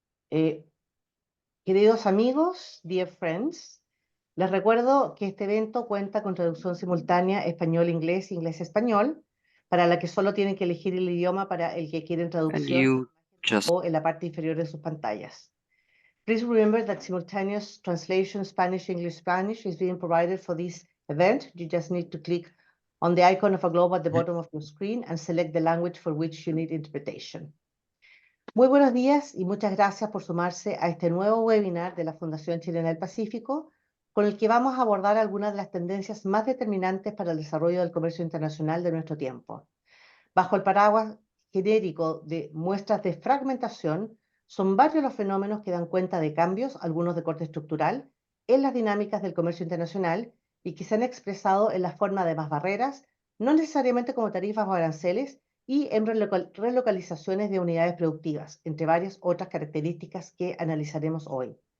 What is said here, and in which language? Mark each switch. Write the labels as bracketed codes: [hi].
[es] Eh, Queridos amigos, [en] dear friends, [es] les recuerdo que este evento cuenta con traducción simultánea español-inglés, inglés-español, para la que solo tienen que elegir el idioma para el que quieren [en] And [es] traducción [en] you just [es] o en la parte inferior de sus pantallas. [en] Please remember that simultaneous translation Spanish-English-Spanish is being provided for this event. You just need to click on the icon of a globe at the bottom of your screen and select the language for which you need interpretation. [es] Muy buenos días y muchas gracias por sumarse a este nuevo webinar de la Fundación Chilena del Pacífico, con el que vamos a abordar algunas de las tendencias más determinantes para el desarrollo del comercio internacional de nuestro tiempo. Bajo el paraguas genérico de muestras de fragmentación, son varios los fenómenos que dan cuenta de cambios, algunos de corte estructural, en las dinámicas del comercio internacional y que se han expresado en la forma de más barreras, no necesariamente como tarifas o aranceles, y en relocalizaciones de unidades productivas, entre varias otras características que analizaremos hoy.